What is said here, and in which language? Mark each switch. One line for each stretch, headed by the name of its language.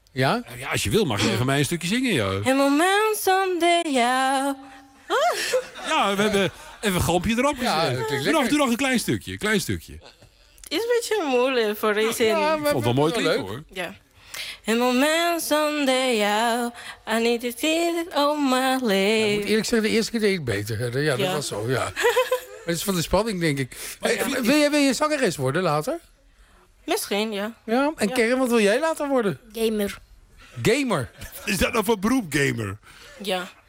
Dutch: Ja? Ja, als je wil mag je even mij een stukje zingen, ja. Een moment zonder jou. Ja, we hebben even een galmpje erop gezet. Ja, doe nog een klein stukje, klein stukje. Is een beetje moeilijk voor deze. Ja, ik vond het wel mooi klinken, hoor. Ja. Een moment zonder jou.
English: I need to see it all my life.
Dutch: Ja, ik moet eerlijk zeggen, de eerste keer deed ik beter. Ja, dat was zo, ja. Maar het is van de spanning, denk ik. Maar, wil je zangeres worden later? Misschien, ja. Ja, en Karen, wat wil jij later worden? Gamer. Gamer? Is dat nou voor beroep, gamer? Ja.